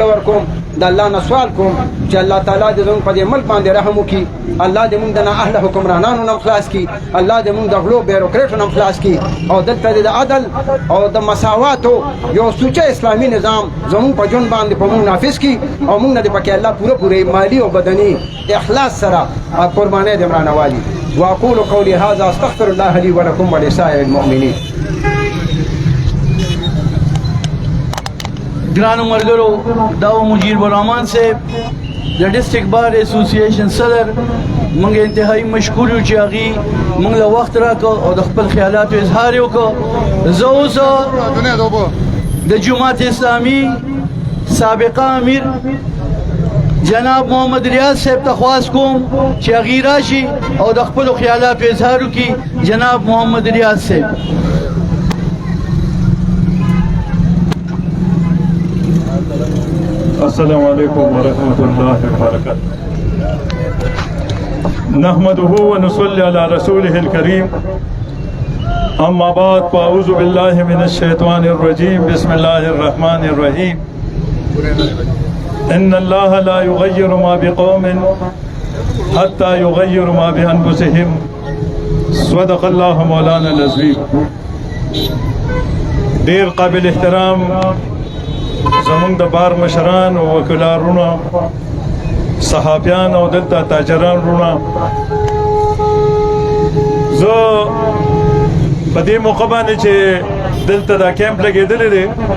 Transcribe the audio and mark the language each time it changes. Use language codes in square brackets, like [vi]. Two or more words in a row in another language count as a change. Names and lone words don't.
[ps] ورکوم د الله نه سوال کوم چې الله تعالی دې زموږ په دې ملک باندې رحم وکړي الله دې موږ د نااهله حکمرانانو نه خلاص کړي الله دې موږ د غلو بیروکریټو نه خلاص کړي او دلته دې د عدل او د مساواتو یو سوچه اسلامي نظام زموږ په ژوند باندې په موږ نافذ کړي او موږ نه دې پکې الله پوره مالي او بدني اخلاص سره قربانۍ دې مرانوالي [ar] واقول قولي هذا استغفر الله لي ولكم ولسائر المؤمنين. [ps] گرانو مرګرو دا مجیر برحمان صاحب د [en] District Bar Association [ps] صدر موږ انتهایی مشکور یو چې هغې موږ له وخت راکړ او د خپل خیالاتو اظهار یې وکړ. زه اوس د جماعت اسلامي سابقه امیر جناب محمد ریاض صاحب ته خواست کوم چې هغې راشي او د خپلو خیالاتو اظهار وکړي. جناب محمد ریاض صاحب. [ar] السلام عليكم ورحمة الله وبركاته. نحمده ونصلي على رسوله الكريم. أما بعد فأعوذ بالله من الشيطان الرجيم. بسم الله الرحمن الرحيم. إن الله لا يغير ما بقوم حتى يغير ما بأنفسهم. صدق الله مولانا العظيم. [ps] دیر قابل احترام زمونږ د بار مشران او وکیلارونه، صحافیان او دلته تاجران رونه، زه په دې موقع باندې چې دلته دا کیمپ لګېدلی دی